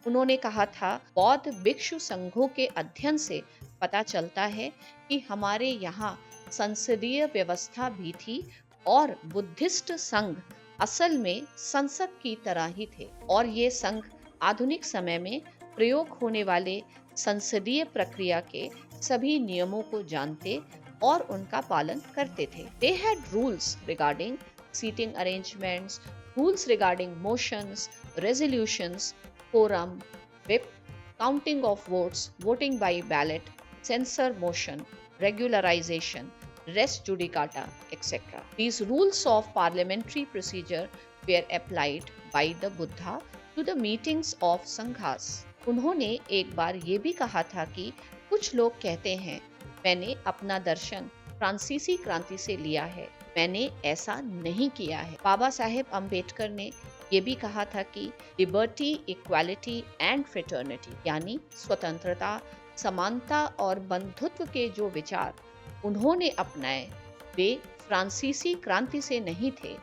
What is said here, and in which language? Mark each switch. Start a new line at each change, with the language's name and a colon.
Hindi: उन्होंने कहा था, बौद्ध भिक्षु संघों के अध्ययन से पता चलता है कि हमारे यहाँ संसदीय व्यवस्था भी थी और बुद्धिस्ट संघ असल में संसद की तरह ही थे और ये संघ आधुनिक समय में प्रयोग होने वाले संसदीय प्रक्रिया के सभी नियमों को जानते और उनका पालन करते थे।
English: They had rules regarding seating arrangements, rules regarding motions, resolutions, quorum, whip, counting of votes, voting by ballot, censor motion, regularization, res judicata, etc. These rules of parliamentary procedure were applied by the Buddha to the meetings of sanghas.
Hindi: उन्होंने एक बार ये भी कहा था कि कुछ लोग कहते हैं, मैंने अपना दर्शन फ्रांसीसी क्रांति से लिया है। मैंने ऐसा नहीं किया है। बाबा साहेब अम्बेडकर ने ये भी कहा था कि
English: liberty, equality and fraternity
Hindi: यानी स्वतंत्रता, समानता और बंधुत्व के जो विचार उन्होंने अपनाए, वे फ्रांसीसी क्रांति से नहीं थे।